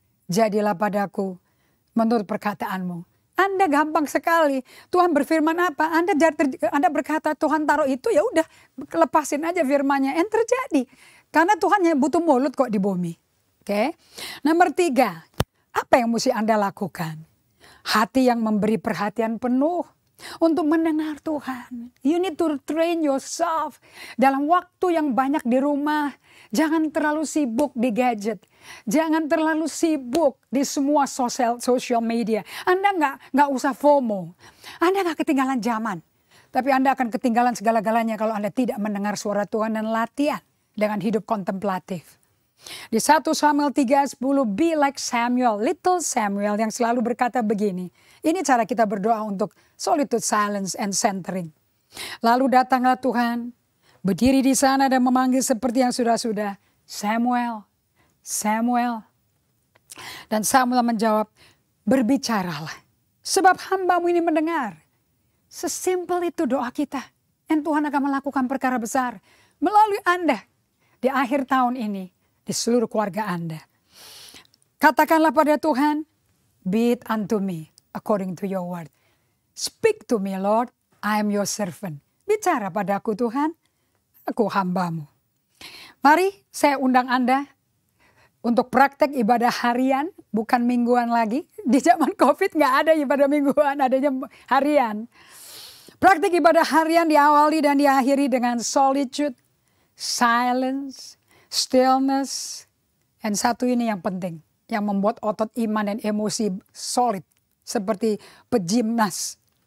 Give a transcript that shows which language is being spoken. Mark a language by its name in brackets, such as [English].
[Indonesian] Jadilah padaku menurut perkataanmu. Anda gampang sekali. Tuhan berfirman apa? Anda berkata Tuhan taruh itu, ya udah lepasin aja firmannya. And terjadi. Karena Tuhan butuh mulut kok di bumi. Oke. Nomor 3. Apa yang mesti Anda lakukan? Hati yang memberi perhatian penuh untuk mendengar Tuhan. [English] You need to train yourself. [Indonesian] Dalam waktu yang banyak di rumah, jangan terlalu sibuk di gadget. Jangan terlalu sibuk di semua social media. Anda nggak usah FOMO. Anda nggak ketinggalan zaman. Tapi Anda akan ketinggalan segala-galanya kalau Anda tidak mendengar suara Tuhan dan latihan dengan hidup kontemplatif. Di 1 Samuel 3:10, [English] be like Samuel, little Samuel [Indonesian] yang selalu berkata begini. Ini cara kita berdoa untuk [English] solitude, silence, and centering. [Indonesian] Lalu datanglah Tuhan, berdiri di sana dan memanggil seperti yang sudah-sudah. Samuel, Samuel. Dan Samuel menjawab, berbicaralah. Sebab hamba-Mu ini mendengar. Sesimpel itu doa kita. Dan Tuhan akan melakukan perkara besar melalui Anda di akhir tahun ini. Di seluruh keluarga Anda. Katakanlah pada Tuhan, [English] be it unto me according to your word. Speak to me Lord, I am your servant. [Indonesian] Bicara padaku Tuhan, aku hamba-Mu. Mari saya undang Anda untuk praktek ibadah harian, bukan mingguan lagi. Di zaman COVID nggak ada ibadah mingguan, adanya harian. Praktek ibadah harian diawali dan diakhiri dengan solitude, silence, stillness, dan satu ini yang penting, yang membuat otot iman dan emosi solid, seperti pejimnas.